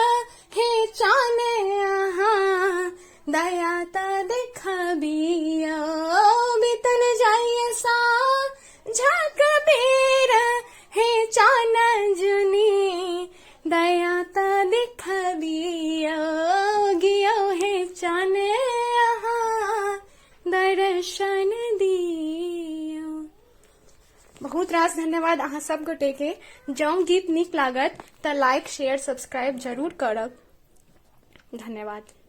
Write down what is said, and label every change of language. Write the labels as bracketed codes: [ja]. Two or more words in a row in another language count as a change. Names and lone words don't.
[mai] हे चाने यहाँ दयाता दिखबियो बीतल जाइए सा झाक बेरा हे चाना जुनी दयाता दिखबियो गियो हे चाने यहाँ दर्शन दियो। बहुत रास धन्यवाद अहाँ सब गोटे के। जौं गीत नीक लागत त लाइक शेयर सब्सक्राइब जरूर करब। धन्यवाद।